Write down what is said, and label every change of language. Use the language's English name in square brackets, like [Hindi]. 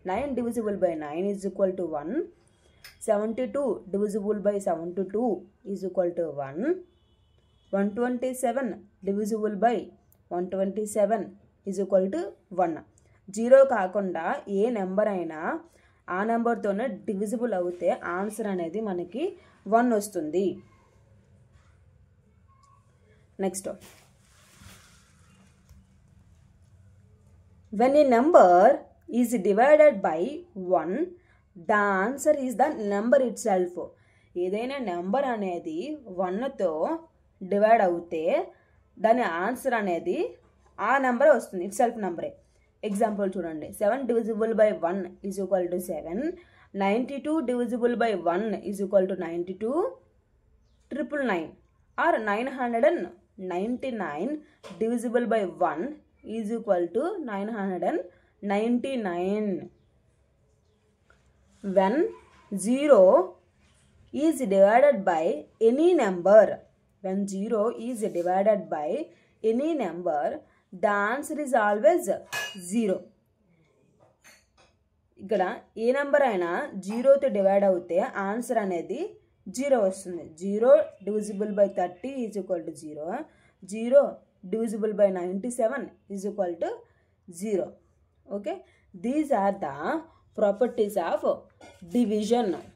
[English] 9 divisible by 9 is equal to 1. 72 divisible by 72 is equal to 1. 127 divisible by 127 is equal to 1. [Telugu] 0 కాకుండా ఏ number అయినా ఆ నెంబర్తోనే divisible అవుతే answer అనేది మనకి 1 వస్తుంది. [English] Next, when a number is divided by 1 the answer is the number itself. [Telugu] ఏదైనా number అనేది 1తో divide అవుతే దాని ఆన్సర్ అనేది ఆ నెంబరే వస్తుంది, [English] itself [Telugu] నెంబరే. ఎగ్జాంపుల్ చూడండి, [English] 7 divisible by 1 is equal to 7. 92 divisible by 1 is equal to 92. 999 or 999 divisible by 1 is equal to 999. When 0 is divided by any number, when 0 is divided by any number, the answer is always 0. [Telugu] ఇక్కడ ఏ number అయినా 0తో divide అవుతే answer అనేది 0 వస్తుంది. [English] 0 divisible by 30 is equal to 0. 0 divisible by 97 is equal to 0. Okay, these are the properties of division.